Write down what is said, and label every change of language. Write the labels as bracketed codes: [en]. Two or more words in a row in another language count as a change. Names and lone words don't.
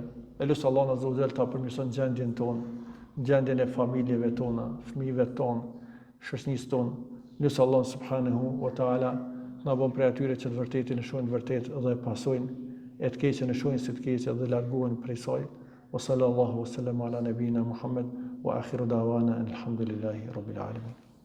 [sq] E lutem Allah [ar] عز وجل [sq] ta përmirëson gjendjen tonë, gjendjen e familjeve tona, fëmijëve tonë, shoqënisë tonë. Lutem Allah [ar] سبحانه وتعالى [sq] na bën prej atyre që të vërtetin e shohin vërtet dhe e pasojnë, e të keqen e shohin si të keqe dhe largohen prej saj. [ar] وصلى الله وسلم على نبينا محمد وآخر دعوانا الحمد لله رب العالمين.